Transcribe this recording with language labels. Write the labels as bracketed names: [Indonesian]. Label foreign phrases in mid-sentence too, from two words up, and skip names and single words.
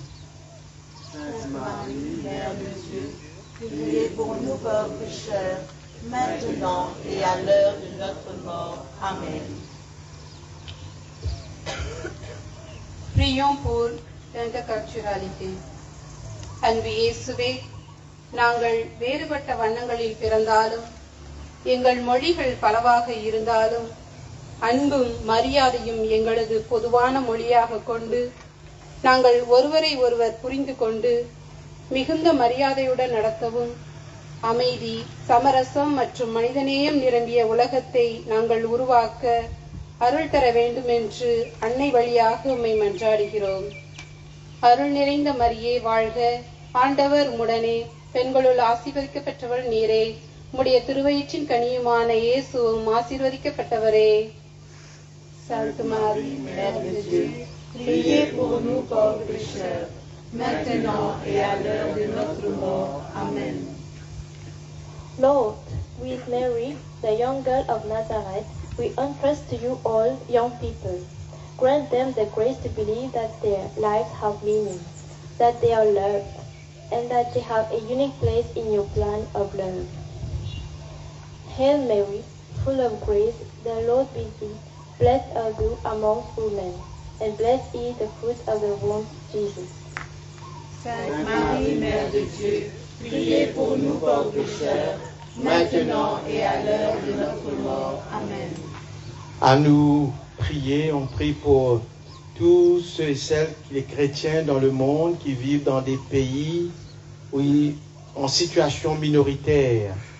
[French] Sainte Marie, Mère de Dieu, priez pour nous pauvres pécheurs, maintenant et à l'heure de notre mort. Amen. Prions pour l'interculturalité. [Tamil] அன்பு இயேசுவே, நாங்கள் வேறுபட்ட வண்ணங்களில் பிறந்தாலும் எங்கள் மொழிகள் பலவாக இருந்தாலும் அன்பும் மரியாதையும் எங்களது பொதுவான மொழியாக கொண்டு நாங்கள் ஒருவரை ஒருவர் புரிந்து கொண்டு மிகுந்த மரியாதையுடன் நடத்தவும் அமைதி, சமரசம் மற்றும் மனிதநேயம் நிரம்பிய உலகத்தை நாங்கள் உருவாக்க அருள் தர வேண்டும் என்று அன்னை வழியாக உம்மை மன்றாடுகிறோம். அருள் நிறைந்த மரியே வாழ்க, ஆண்டவர் உம்முடனே, பெண்களுள் ஆசீர்வதிக்கப்பட்டவள் நீரே, உம்முடைய திருவயிற்றின் கனியுமான இயேசுவும் ஆசீர்வதிக்கப்பட்டவரே. [French] Sainte Marie, Mère de Dieu, priez pour nous pauvres pécheurs, maintenant et à l'heure de notre mort. Amen. [English] Lord, with Mary, the young girl of Nazareth, we entrust to you all young people. Grant them the grace to believe that their lives have meaning, that they are loved, and that they have a unique place in your plan of love. Hail Mary, full of grace, the Lord is with thee. Blessed are you amongst women, and blessed is the fruit of the womb, Jesus. [French] Sainte Marie, Mère de Dieu, priez pour nous pauvres pécheurs, maintenant et à l'heure de notre mort. Amen. À nous prier, on prie pour tous ceux et celles, les chrétiens dans le monde qui vivent dans des pays en situation minoritaire.